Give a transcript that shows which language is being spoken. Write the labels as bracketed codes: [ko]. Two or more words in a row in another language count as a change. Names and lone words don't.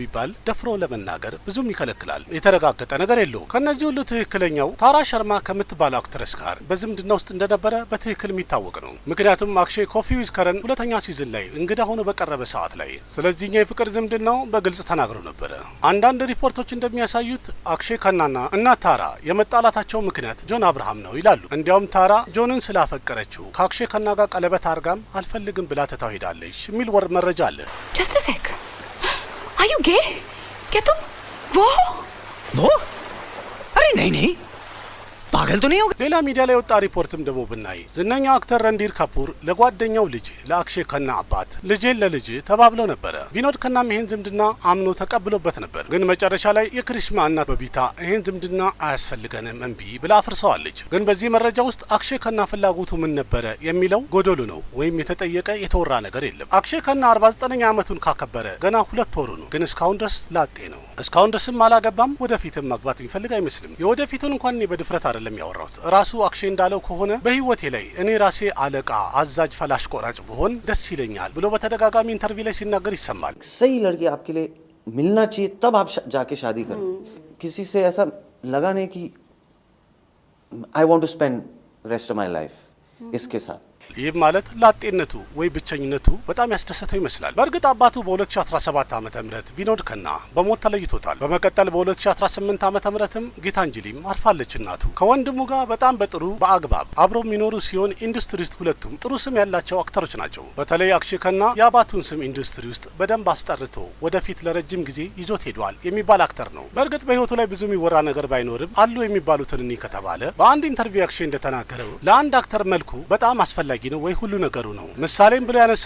[am] ቢባል ደፍሮ ለመናገር ብዙም ይከለክላል። የተረጋገጠ ነገር የለውም። ከነዚህ ሁሉ ትክክለኛው ታራ ሸርማ ከምትባለው አክትረስ ጋር በዝምድና ውስጥ እንደነበረ በትክክል የሚታወቅ ነው። ምክንያቱም አክሼ ኮፊ ዊዝ ከረን ሁለተኛ ሲዝን ላይ እንግዳ ሆኖ በቀረበ ሰዓት ላይ ስለዚህኛው የፍቅር ዝምድናው በግልጽ ተናግሮ ነበር። አንዳንድ ሪፖርቶች እንደሚያሳዩት አክሼ ከናና እና ታራ የመጣላታቸው ምክንያት ጆን አብርሃም ነው ይላሉ። እንዲያውም ታራ ጆንን ስላፈቀረችው ከአክሼ ከና ጋር ቀለበት አርጋም አልፈልግም ብላ ትታው ሄዳለች የሚል መረጃ አለ። [en] Just a sec. Are you gay? [hi] क्या तुम वो? अरे नहीं पागल तो नहीं होगा? [am] ሌላ ሚዲያ ላይ ወጣ ሪፖርትም ደግሞ ብናይ ዝነኛው አክተር ረንዲር ካፑር ለጓደኛው ልጅ ለአክሼ ከና አባት ልጄን ለልጅ ተባብለው ነበረ። ቪኖድ ከናም ይሄን ዝምድና አምኖ ተቀብሎበት ነበር። ግን መጨረሻ ላይ የክሪሽማ እናት በቢታ ይሄን ዝምድና አያስፈልገንም እምቢ ብላ አፍርሰዋለች። ግን በዚህ መረጃ ውስጥ አክሼ ከና ፍላጎቱ ምን ነበረ የሚለው ጎዶሎ ነው፣ ወይም የተጠየቀ የተወራ ነገር የለም። አክሼ ከና 49ኛ ዓመቱን ካከበረ ገና 2 ወሩ ነው። ግን እስካሁን ድረስ ላጤ ነው። እስካሁን ድረስም አላገባም። ወደፊትም ማግባት የሚፈልግ አይመስልም። የወደፊቱን እንኳን እኔ በድፍረት አይደለም ያወራሁት። ራሱ አክሼ እንዳለው ከሆነ በህይወቴ ላይ እኔ ራሴ አለቃ፣ አዛዥ፣ ፈላሽ ቆራጭ ብሆን ደስ ይለኛል ብሎ በተደጋጋሚ ኢንተርቪው ላይ ሲናገር ይሰማል። [hi] सही लड़की आपके लिए मिलना चाहिए तब आप जाके शादी करें। किसी से ऐसा लगा नहीं कि [en] I want to spend rest of my life [hi] इसके साथ। [am] ይህ ማለት ላጤነቱ ወይ ብቸኝነቱ በጣም ያስደሰተው ይመስላል። በእርግጥ አባቱ በ2017 ዓመተ ምህረት ቪኖድ ከና በሞት ተለይቶታል። በመቀጠል በ2018 ዓመተ ምህረትም ጊታንጅሊም አርፋለች እናቱ። ከወንድሙ ጋር በጣም በጥሩ በአግባብ አብረው የሚኖሩ ሲሆን ኢንዱስትሪ ውስጥ ሁለቱም ጥሩ ስም ያላቸው አክተሮች ናቸው። በተለይ አክሼ ከና የአባቱን ስም ኢንዱስትሪ ውስጥ በደንብ አስጠርቶ ወደፊት ለረጅም ጊዜ ይዞት ሄዷል የሚባል አክተር ነው። በእርግጥ በህይወቱ ላይ ብዙ የሚወራ ነገር ባይኖርም አሉ የሚባሉትን እኒ ከተባለ በአንድ ኢንተርቪው አክሼ እንደተናገረው ለአንድ አክተር መልኩ በጣም አስፈላጊ ነው ወይ ሁሉ ነገሩ ነው። ምሳሌም ብሎ ያነሳው